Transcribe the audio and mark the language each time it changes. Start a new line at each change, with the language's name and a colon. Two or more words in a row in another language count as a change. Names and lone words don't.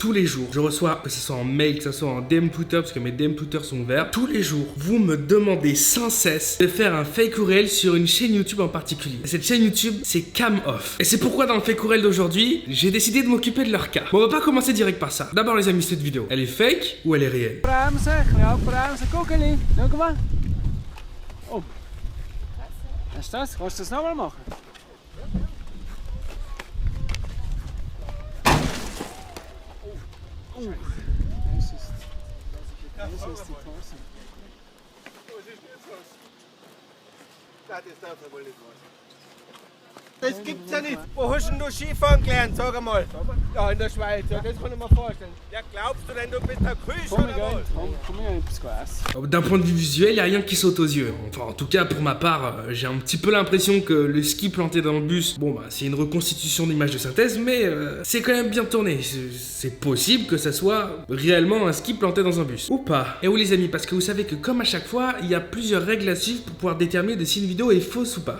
French: Tous les jours, je reçois, que ce soit en mail, que ce soit en DM Twitter, parce que mes DM Twitter sont ouverts. Tous les jours, vous me demandez sans cesse de faire un fake ou réel sur une chaîne YouTube en particulier. Cette chaîne YouTube, c'est Cam Off. Et c'est pourquoi dans le fake ou réel d'aujourd'hui, j'ai décidé de m'occuper de leur cas. Bon, on va pas commencer direct par ça. D'abord les amis, cette vidéo, elle est fake ou elle est réelle?
German: Bremsen, ja, bremsen, guck eens, schau mal. Oh. Hast du das? Kannst du das nochmal machen? Oh. Das ist die Klasse. Das darf ja wohl nicht was. Das gibt's ja nicht. Wo hast denn du Skifahren gelernt, sag einmal? Ja, in der Schweiz, ja, das kann ich mir vorstellen. Ja, glaubst du denn, du bist ein Küche oder was? Komm her, etwas essen.
French: D'un point de vue visuel, il n'y a rien qui saute aux yeux. Enfin, en tout cas, pour ma part, j'ai un petit peu l'impression que le ski planté dans le bus, bon bah, c'est une reconstitution d'image de synthèse, mais c'est quand même bien tourné. C'est possible que ça soit réellement un ski planté dans un bus. Ou pas. Et oui les amis, parce que vous savez que comme à chaque fois, il y a plusieurs règles à suivre pour pouvoir déterminer de si une vidéo est fausse ou pas.